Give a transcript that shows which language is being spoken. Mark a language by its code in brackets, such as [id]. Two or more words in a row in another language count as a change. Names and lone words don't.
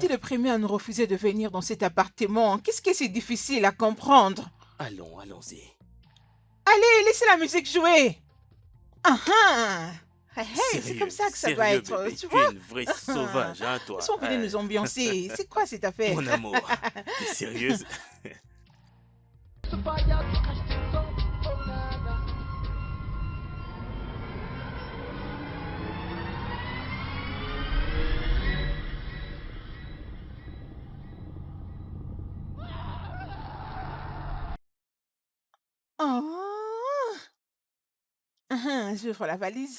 [fr] était le premier à nous refuser de venir dans cet appartement. Qu'est-ce que c'est difficile à comprendre? Allons, allons-y. Allez, laissez la musique jouer. Ah ah. Hey, hey, c'est Sérieux, comme ça que ça sérieux, va être, bébé, tu es vois? une vraie sauvage, hein, toi. Ils sont venus nous ambiancer. C'est quoi cette affaire? Mon amour, t'es sérieuse? [en] To fire to catch things up, oh na na. Oh. [fr] J'ouvre la valise.